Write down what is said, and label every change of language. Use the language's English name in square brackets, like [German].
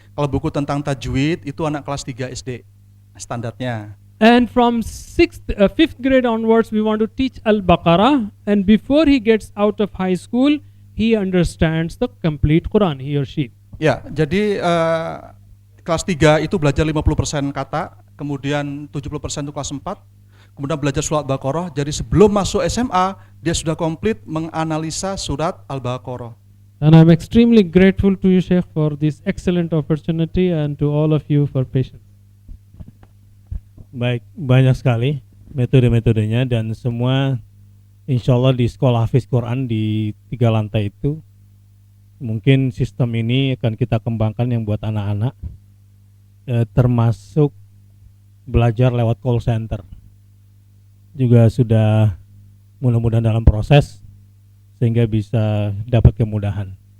[Indonesian] Kalau buku tentang tajwid itu anak kelas 3 SD standarnya. [English] And from 5th grade onwards, we want to teach Al-Baqarah. And before he gets out of high school, he understands the complete Quran, he or she. [Indonesian] Ya, jadi kelas 3 itu belajar 50% kata, kemudian 70% itu kelas 4, kemudian belajar surat Al-Baqarah. Jadi sebelum masuk SMA, dia sudah komplit menganalisa surat Al-Baqarah. [English] And I'm extremely grateful to you, Sheikh, for this excellent opportunity, and to all of you for patience. [Indonesian] Baik, banyak sekali metode-metodenya, dan semua insya Allah di sekolah Hafiz Quran di 3 lantai itu mungkin sistem ini akan kita kembangkan yang buat anak-anak, termasuk belajar lewat call center juga sudah mudah-mudahan dalam proses sehingga bisa dapat kemudahan.